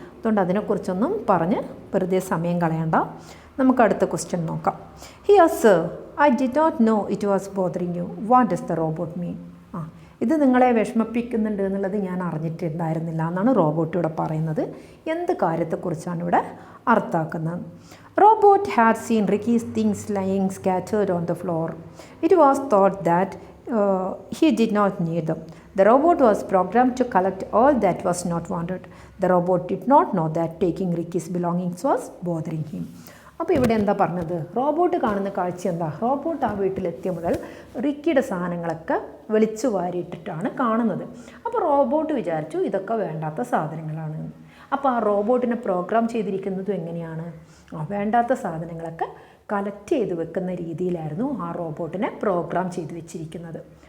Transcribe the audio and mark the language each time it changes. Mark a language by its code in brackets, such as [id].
[ml] അതുകൊണ്ട് അതിനെക്കുറിച്ചൊന്നും പറഞ്ഞ് വെറുതെ സമയം കളയണ്ട. നമുക്ക് അടുത്ത ക്വസ്റ്റ്യൻ നോക്കാം. [en] Here sir, I did not know it was bothering you. What does the robot mean? [ml] ഇത് നിങ്ങളെ വിഷമിപ്പിക്കുന്നുണ്ട് എന്നുള്ളത് ഞാൻ അറിഞ്ഞിട്ടുണ്ടായിരുന്നില്ല എന്നാണ് റോബോട്ട് ഇവിടെ പറയുന്നത്. എന്ത് കാര്യത്തെക്കുറിച്ചാണ് ഇവിടെ അർത്ഥാക്കുന്നത്? [en] Robot had seen Ricky's things lying scattered on the floor. It was thought that he did not need them. The robot was programmed to collect all that was not wanted. The robot did not know that taking Ricky's belongings was bothering him. [ml] അപ്പോൾ ഇവിടെ എന്താ പറഞ്ഞത്? Robot കാണുന്ന കാഴ്ച എന്താ? Robot ആ വീട്ടിലെത്തിയ മുതൽ റിക്കിയുടെ സാധനങ്ങളൊക്കെ വെളിച്ചു വാരിയിട്ടിട്ടാണ് കാണുന്നത്. അപ്പോൾ റോബോട്ട് വിചാരിച്ചു ഇതൊക്കെ വേണ്ടാത്ത സാധനങ്ങളാണ്. അപ്പോൾ ആ റോബോട്ടിനെ പ്രോഗ്രാം ചെയ്തിരിക്കുന്നതും എങ്ങനെയാണ്? വേണ്ടാത്ത സാധനങ്ങളൊക്കെ കളക്ട് ചെയ്ത് വെക്കുന്ന രീതിയിലായിരുന്നു ആ റോബോട്ടിനെ പ്രോഗ്രാം ചെയ്ത് വെച്ചിരിക്കുന്നത്.